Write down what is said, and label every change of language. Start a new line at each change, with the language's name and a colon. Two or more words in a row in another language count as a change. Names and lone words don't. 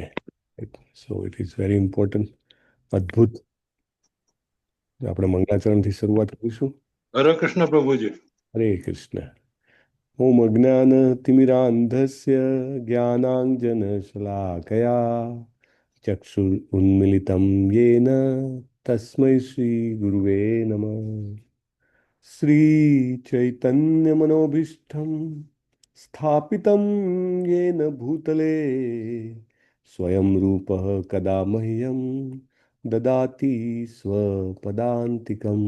English: So it is very important. અદ્ભુત.
Gujarati: આપણે મંગળાચરણથી શરૂઆત કરીશું. હરે કૃષ્ણ પ્રભુજી.
Sanskrit: हरे कृष्ण। ॐ अज्ञानतिमिरान्धस्य ज्ञानाञ्जनशलाकया चक्षुरुन्मीलितं येन तस्मै श्रीगुरुवे नमः. श्रीचैतन्यमनोभीष्टं स्थापितं येन भूतले स्वयं रूपः कदा मह्यं ददाति स्वपदान्तिकम्.